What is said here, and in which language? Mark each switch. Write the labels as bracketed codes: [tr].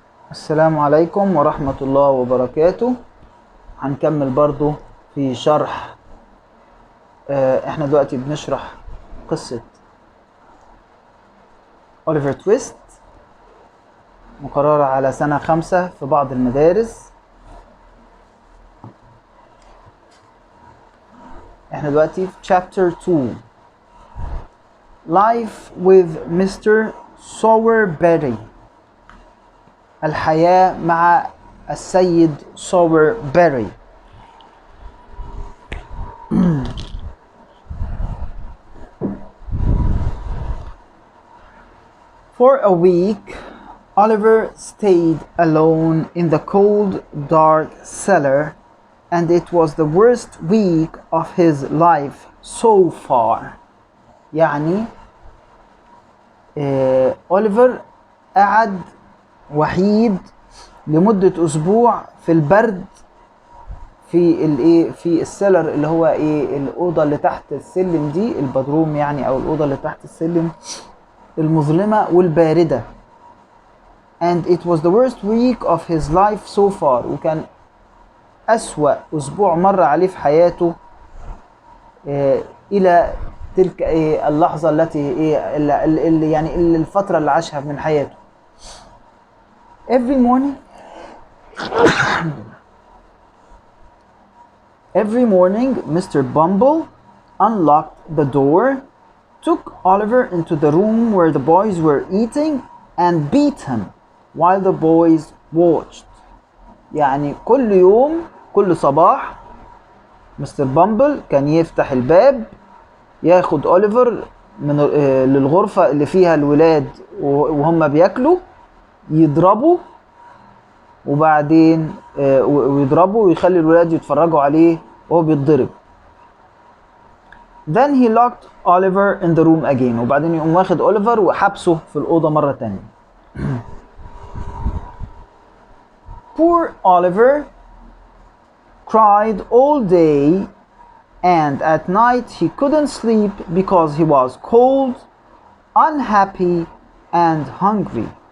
[ar] السلام عليكم ورحمة الله وبركاته. هنكمل برضو في شرح احنا دلوقتي بنشرح قصة أوليفر تويست، مقررة على سنة 5 في بعض المدارس. احنا دلوقتي في [en] chapter 2 Life with Mr. [ar] Sowerberry، الحياة مع السيد سووربيري. [en] For a week, Oliver stayed alone in the cold, dark cellar, and it was the worst week of his life so far. [ar] يعني أوليفر قعد وحيد لمدة أسبوع في البرد في السيلر، اللي هو الأوضة اللي تحت السلم دي، البدروم يعني، أو الأوضة اللي تحت السلم المظلمة والباردة. [en] And it was the worst week of his life so far، [ar] وكان أسوأ أسبوع مر عليه في حياته إلى تلك اللحظة التي يعني الفترة اللي عاشها من حياته. [en] Every morning Mr. Bumble unlocked the door, took Oliver into the room where the boys were eating, and beat him while the boys watched. [ar] يعني كل يوم كل صباح مستر بامبل كان يفتح الباب، ياخد أوليفر من للغرفة اللي فيها الولاد وهم بياكلوا، يضربوا، وبعدين ويضربوا ويخلي الولاد يتفرجوا عليه وهو بيتضرب. [en] Then he locked Oliver in the room again، [ar] وبعدين يقوم واخد أوليفر وحبسه في الأوضة مرة تانية. [en] Poor Oliver cried all day, and at night he couldn't sleep because he was cold, unhappy, and hungry.